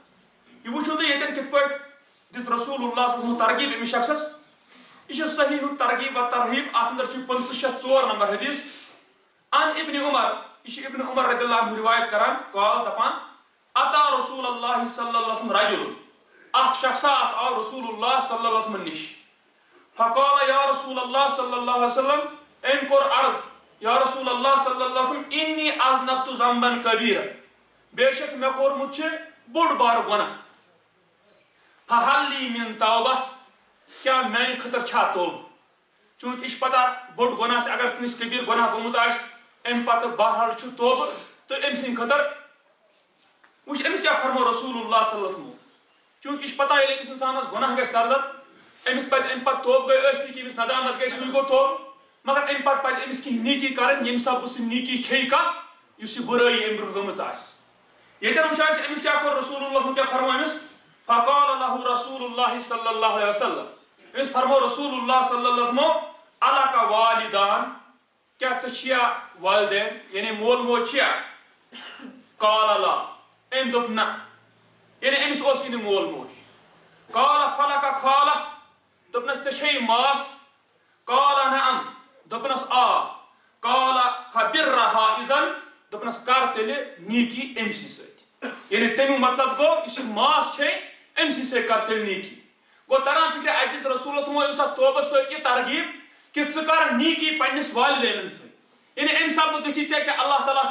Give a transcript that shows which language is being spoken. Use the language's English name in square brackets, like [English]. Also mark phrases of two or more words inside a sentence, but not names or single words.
[Kashmiri] یہِ وٕچھِو تُہۍ ییٚتٮ۪ن کِتھ پٲٹھۍ دِژ [Arabic] رسول اللہ صلی اللہ علیہ وسلم [Kashmiri] ترغیٖب أمِس شخصس یہ چھِ صحیح الترغیب و ترہیب اتھ اندر چھُ 504 نمبر حدیث [Arabic] عن ابن عمر [Kashmiri] یہ چھِ ابن عمر [Arabic] رضی اللہ عنہ [Kashmiri] روایت کران قال دپان [Arabic] اتا رسول اللہ صلی اللہ علیہ وسلم رجل [Kashmiri] اکھ شخصا اکھ آو [Arabic] رسول اللہ صلی اللہ علیہ وسلم [Kashmiri] نِش [Arabic] فقال یا رسول اللہ صلی اللہ علیہ وسلم [Kashmiri] أمۍ کوٚر عرض [Arabic] یا رسول اللہ صلی اللہ علیہ وسلم انی اذنبت ذنبا کبیرا [Kashmiri] بے شک مےٚ کوٚرمُت چھُ بوٚڑ بارٕ گۄناہ [Arabic] فہل لی من توبہ [Kashmiri] کیا میانہِ خٲطرٕ چھا توبہٕ چوٗنٛکہِ یہِ چھِ پتہ بوٚڑ گۄناہ تہِ اگر کٲنٛسہِ کبیٖر گۄناہ گوٚمُت آسہِ امہِ پتہٕ بہرحال چھُ توبہٕ تہٕ أمۍ سٕنٛدِ خٲطرٕ وچ أمس کیا فرمو [Arabic] رسول اللہ صلی اللہ علیہ وسلم [Kashmiri] چونکہ یہ پتہ ییٚلہِ أکِس اِنسانس گۄناہ گژھِ سرزد أمس پزِ أمۍ پتہٕ توبہٕ گٔے ٲسۍ تہِ کہِ أمِس ندامت گٔے سُے گوٚو توبہٕ مگر أمۍ پتہٕ پزِ أمِس کینٛہہ نیکی کرٕنۍ ییٚمہِ ساتہٕ سُہ نیکی کھیٚیہِ کتھ یُس یہِ بُرٲیی أمۍ برونٛہہ گٔمٕژ آسہِ ییٚتٮ۪ن وٕچھان چھِ أمِس کیٛاہ کوٚر رسول اللہ کیٛاہ فرمو أمِس [Arabic] فقال له رسول اللہ صلی اللہ علیہ وسلم [Kashmiri] أمِس فرمو [Arabic] رسول اللہ صلی اللہ علیہ وسلم الکا والدان [Kashmiri] کیٛاہ ژےٚ چھِیا والدین یعنی مول موج چھِیا [Arabic] قال لا [Kashmiri] أمۍ دوٚپ نہ یعنی أمِس اوسُے نہٕ مول موج [Arabic] قال فلک خالہ [Kashmiri] دوٚپنس ژےٚ چھےٚ ماس [Arabic] قال نعم [Kashmiri] دوٚپنس آ [Arabic] قال فبرها اذن [Kashmiri] دوٚپنس کر تیٚلہِ نیکی أمسٕے سۭتۍ یعنی تمیُک مطلب گوٚو یُس یہِ ماس چھے أمسٕے سۭتۍ کر تیٚلہِ نیکی گوٚو تران فکرِ اَتہِ دِژ رسوٗلس یِمو أمِس اتھ توبس سۭتۍ یہِ ترغیٖب کہِ ژٕ کر نیکی پننِس والدینن سۭتۍ یعنی أمۍ سببہٕ گٔژھی ژےٚ کیٛاہ اللہ تعالیٰ